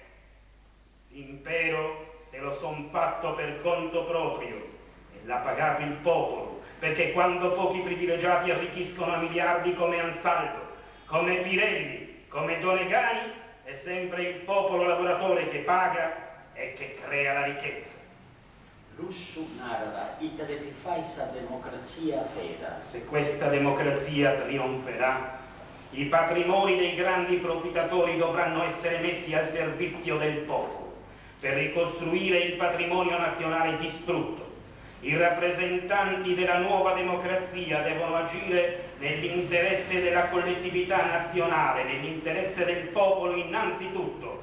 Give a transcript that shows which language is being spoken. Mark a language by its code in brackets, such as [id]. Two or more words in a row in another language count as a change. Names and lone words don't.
[it] L'impero se lo son fatto per conto proprio e l'ha pagato il popolo, perché quando pochi privilegiati arricchiscono a miliardi come Ansaldo, come Pirelli, come Donegani, è sempre il popolo lavoratore che paga e che crea la ricchezza. [sc] Lussu narra, ita de fai sa democrazia feda. [it] Se questa democrazia trionferà, i patrimoni dei grandi profittatori dovranno essere messi al servizio del popolo per ricostruire il patrimonio nazionale distrutto. I rappresentanti della nuova democrazia devono agire nell'interesse della collettività nazionale, nell'interesse del popolo innanzitutto.